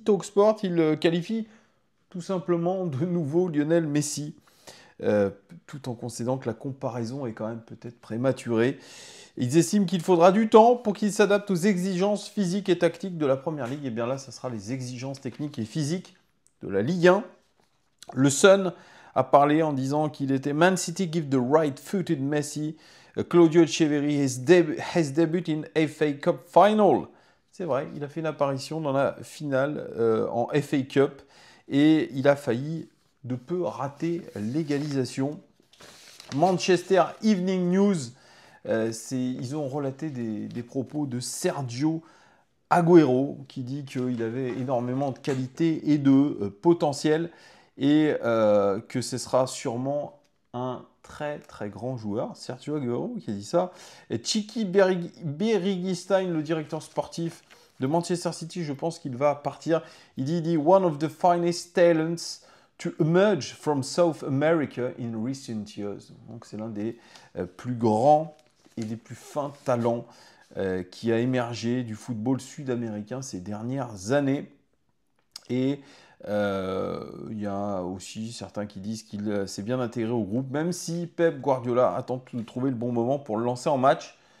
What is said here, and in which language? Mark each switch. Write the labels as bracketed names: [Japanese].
[French] Talksport, il qualifie tout simplement de nouveau Lionel Messi, tout en considérant que la comparaison est quand même peut-être prématurée. Ils estiment qu'il faudra du temps pour qu'il s'adapte aux exigences physiques et tactiques de la Première Ligue. Et bien là, ça sera les exigences techniques et physiques de la Ligue 1. Le Sun a parlé en disant qu'il était: [English] Man City give the right-footed Messi. Claudio Echeverri has debuted in FA Cup final. [French] C'est vrai, il a fait une apparition dans la finale en FA Cup et il a failli de peu rater l'égalisation. Manchester Evening News, ils ont relaté des propos de Sergio Agüero qui dit qu'il avait énormément de qualité et de potentiel et que ce sera sûrement un très très grand joueur. Sergio Agüero qui a dit ça. Et Txiki Begiristain, le directeur sportif de Manchester City, je pense qu'il va partir. Il dit [English] one of the finest talents to emerge from South America in recent years. [French] Donc c'est l'un des plus grands et des plus fins talents qui a émergé du football sud-américain ces dernières années. Et il y a aussi certains qui disent qu'il s'est bien intégré au groupe, même si Pep Guardiola attend de trouver le bon moment pour le lancer en match.